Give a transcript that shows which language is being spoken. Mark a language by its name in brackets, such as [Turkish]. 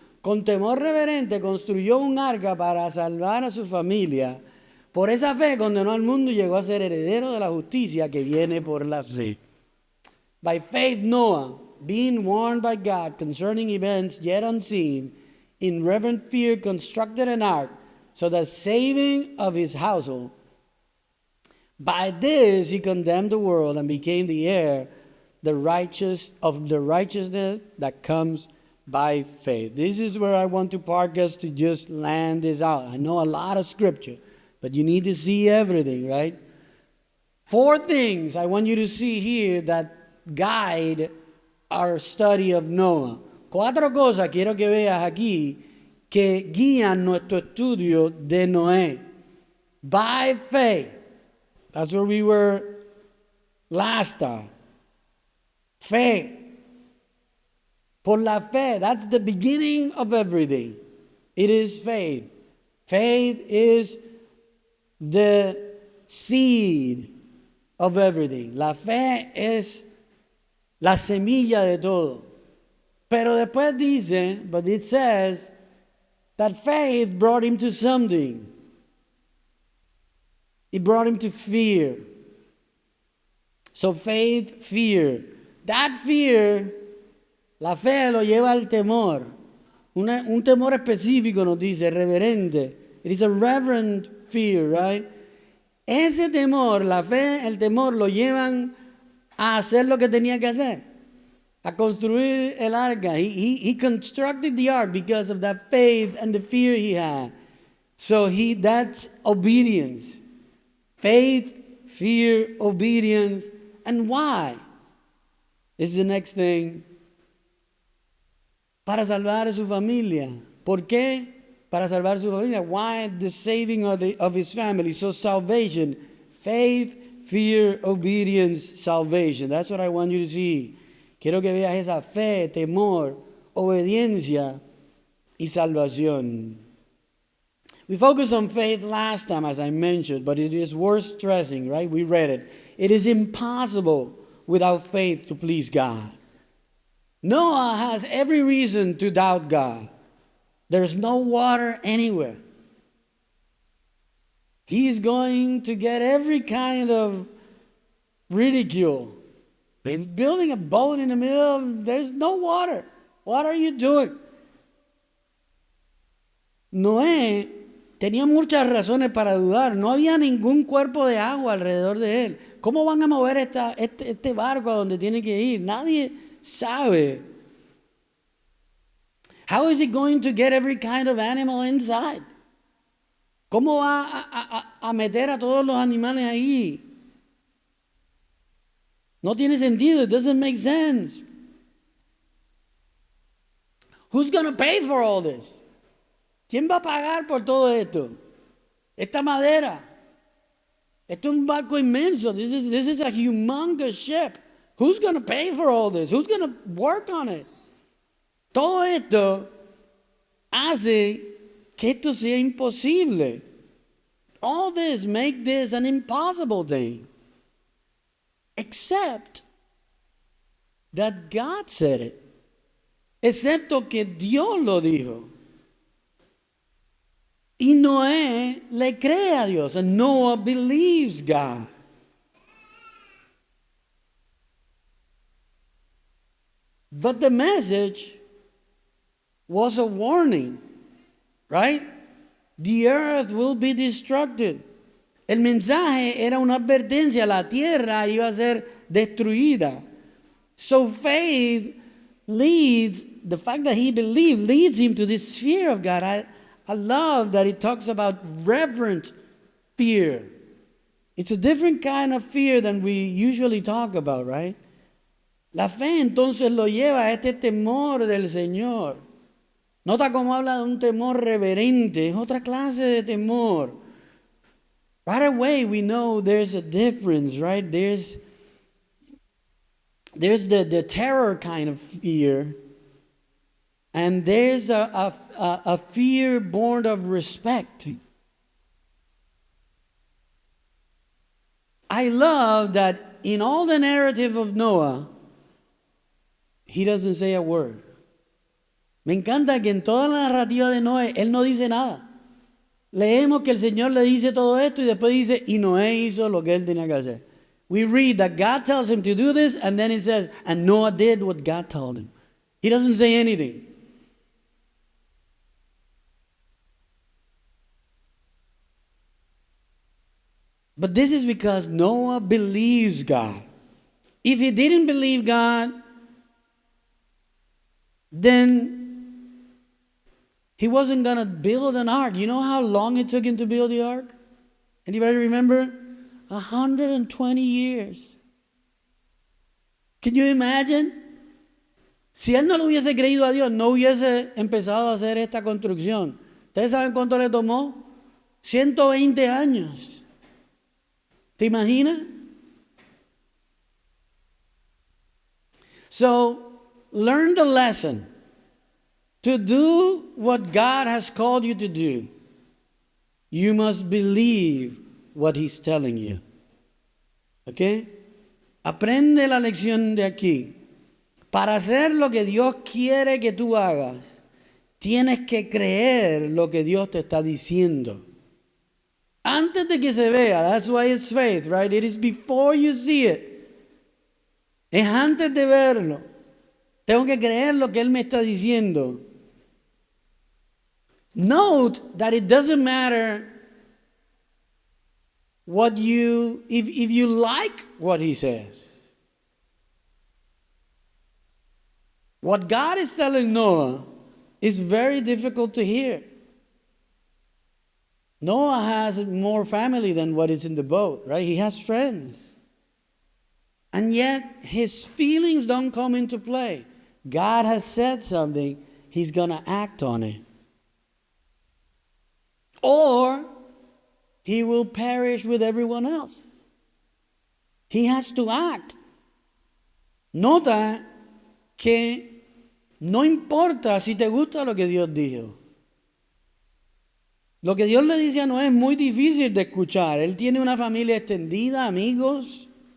[Spanish] Con temor reverente construyó un arca para salvar a su familia. Por esa fe condenó al mundo y llegó a ser heredero de la justicia que viene por la fe. [English] By faith Noah, being warned by God concerning events yet unseen, in reverent fear constructed an ark, so that saving of his household. By this he condemned the world and became the heir of the righteousness that comes by faith. This is where I want to park us to just land this out. I know a lot of scripture, but you need to see everything, right? 4 things I want you to see here that guide our study of Noah. [Spanish] 4 cosas quiero que veas aquí que guían nuestro estudio de Noé. [English] By faith. That's where we were last time. Faith. [Spanish] Por la fe. [English] That's the beginning of everything. It is faith. Faith is the seed of everything. [Spanish] La fe es la semilla de todo. Pero después dice, [English] but it says, that faith brought him to something. It brought him to fear. So faith, fear. That fear, [Spanish] la fe lo lleva al temor. Un temor específico nos dice, reverente. [English] It is a reverent fear, right? [Spanish] Ese temor, la fe, el temor lo llevan a hacer lo que tenía que hacer. A construir el arca. [English] He constructed the ark because of that faith and the fear he had. So that's obedience. Faith, fear, obedience. And why? Is the next thing. [Spanish] Para salvar a su familia. ¿Por qué? Para salvar a su familia. [English] Why the saving of his family? So salvation, faith, fear, obedience, salvation. That's what I want you to see. [Spanish] Quiero que veas esa fe, temor, obediencia y salvación. [English] We focused on faith last time, as I mentioned, but it is worth stressing, right? We read it. It is impossible without faith to please God. Noah has every reason to doubt God. There's no water anywhere. He's going to get every kind of ridicule. He's building a boat in the middle of, there's no water. What are you doing? [Spanish] Noé tenía muchas razones para dudar. No había ningún cuerpo de agua alrededor de él. ¿Cómo van a mover este barco a donde tiene que ir? Nadie sabe. [English] How is he going to get every kind of animal inside? [Spanish] ¿Cómo va a meter a todos los animales ahí? No tiene sentido. [English] It doesn't make sense. Who's going to pay for all this? [Spanish] ¿Quién va a pagar por todo esto? Esta madera. Esto es un barco inmenso. [English] This is a humongous ship. Who's going to pay for all this? Who's going to work on it? [Spanish] Todo esto hace que esto sea imposible. [English] All this make this an impossible thing. Except that God said it. [Spanish] Excepto que Dios lo dijo. Y Noé le cree a Dios. [English] And Noah believes God. But the message was a warning, right? The earth will be destructed. [Spanish] El mensaje era una advertencia, la tierra iba a ser destruida. [English] So faith leads, the fact that he believed leads him to this fear of God. I love that it talks about reverent fear. It's a different kind of fear than we usually talk about, right? [Spanish] La fe entonces lo lleva a este temor del Señor. Nota cómo habla de un temor reverente, es otra clase de temor. [English] Right away we know there's a difference, right? There's the terror kind of fear, and there's a fear born of respect. I love that in all the narrative of Noah, he doesn't say a word. [Spanish] Me encanta que en toda la narrativa de Noé, él no dice nada. Leemos que el Señor le dice todo esto y después dice, y Noé hizo lo que él tenía que hacer. [English] We read that God tells him to do this, and then it says, and Noah did what God told him. He doesn't say anything. But this is because Noah believes God. If he didn't believe God, then he wasn't going to build an ark. You know how long it took him to build the ark? Anybody remember? 120 years. Can you imagine? [Spanish] Si él no le hubiese creído a Dios, no hubiese empezado a hacer esta construcción. ¿Ustedes saben cuánto le tomó? 120 años. ¿Te imaginas? [English] So, learn the lesson. To do what God has called you to do, you must believe what He's telling you. ¿Ok? [Spanish] Aprende la lección de aquí. Para hacer lo que Dios quiere que tú hagas, tienes que creer lo que Dios te está diciendo. Antes de que se vea, [English] that's why it's faith, right? It is before you see it. [Spanish] Es antes de verlo. Tengo que creer lo que Él me está diciendo. [English] Note that it doesn't matter what if you like what He says. What God is telling Noah is very difficult to hear. Noah has more family than what is in the boat, right? He has friends. And yet, his feelings don't come into play. God has said something, he's going to act on it. Or he will perish with everyone else. He has to act. [Spanish] Nota que no importa si te gusta lo que Dios dijo. Lo que Dios le dice a Noé es muy difícil de escuchar. Él tiene una familia extendida, amigos.